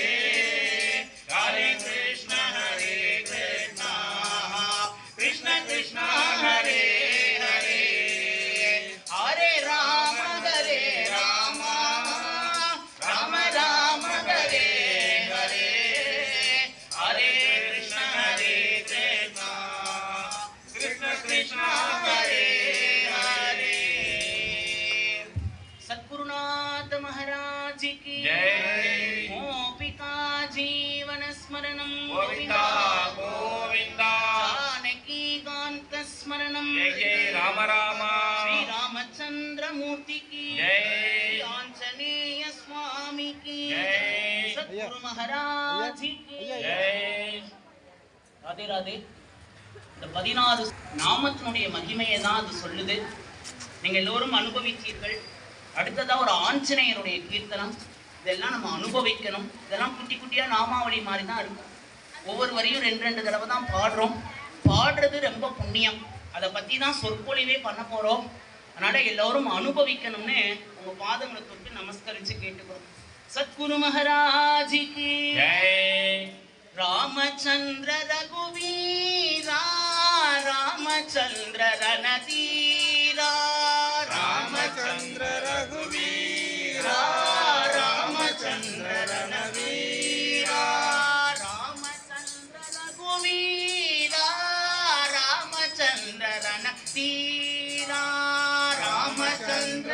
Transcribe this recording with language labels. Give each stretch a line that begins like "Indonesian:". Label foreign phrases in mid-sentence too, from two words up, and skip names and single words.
Sanskrit: ஹரே கிருஷ்ண கிருஷ்ண கிருஷ்ண ஹரே ஹரே ஹரே ராம ராமா ராம ராம ஹரே ஹரே ஹரே கிருஷ்ண கிருஷ்ண ஹரே ஹரே
Hindi: सद्गुरुनाथ महाराज की जय।
Sanskrit: गोपिका जीवन स्मरणं गोविंदा गोविंदा जानकी कांत स्मरणं जय जय राम राम
Hindi: श्री रामचंद्र मूर्ति की जय। आंजनेय स्वामी की जय। सद्गुरु महाराज की जय।
Tamil: ராதே ராதே. இந்த 16 நாமத்தினுடைய மகிமையை தான் அது சொல்லுது. நீங்க எல்லோரும் அனுபவித்தீர்கள். அடுத்ததா ஒரு ஆஞ்சநேயருடைய கீர்த்தனம். இதெல்லாம் நம்ம அனுபவிக்கணும். இதெல்லாம் குட்டி குட்டியா நாமாவளி மாதிரி தான் இருக்கும். ஒவ்வொரு வரியும் 2 தடவை தான் பாடுறோம். பாடுறது ரொம்ப புண்ணியம். அதை பத்தி தான் சொற்பொழிவே பண்ண போறோம். அதனால எல்லோரும் அனுபவிக்கணும்னு உங்க பாதங்களை தொட்டு நமஸ்கரிச்சு கேட்டுக்கிறோம். சத்குரு மகாராஜிக்கு
Hindi: जय।
Sanskrit: रामचंद्र रघुवीरा रामचंद्र रणधीरा रामचंद्र रघुवीरा रामचंद्र रणवीरा रामचंद्र रघुवीरा रामचंद्र रणधीरा रामचंद्र